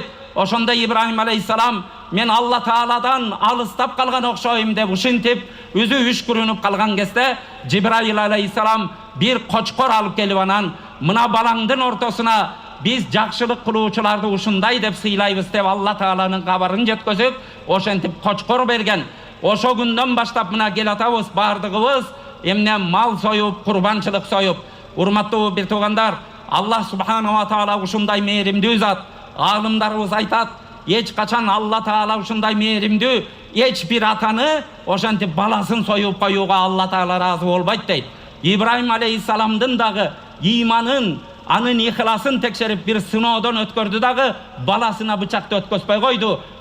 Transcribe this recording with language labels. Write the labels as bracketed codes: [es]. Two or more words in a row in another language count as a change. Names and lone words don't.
[ky] Ошондо Ибрахим алейхиссалам, мен Алла Тааладан алыстап калган окшойм деп ушинтип, өзү үшкүрүнүп калган кезде Жибраил алейхиссалам бир кочкор алып келип анан, мына балаңдын ортосуна биз жакшылык кылуучуларды ушундай деп сыйлайбыз деп Алла Тааланын кабарын жеткөзүп, ошентип кочкор берген. Ошо күндөн баштап мына кел атабыз бардыгыбыз эмне мал союп, курбанчылык союп. Урматтуу бир туугандар, [ar] الله سبحانه وتعالى [ky] ушундай мээримдүү зат. Алымдарыбыз айтат, эч качан Алла Таала ушундай мээримдүү эч бир атаны ошентип баласын союп коюуга Алла Таала разы болбойт дейт. Ибрахим алейхиссаламдын дагы иманын, анын ихласын текшерип бир сыноодон өткөрдү дагы баласына бычакты өткөзбөй койду.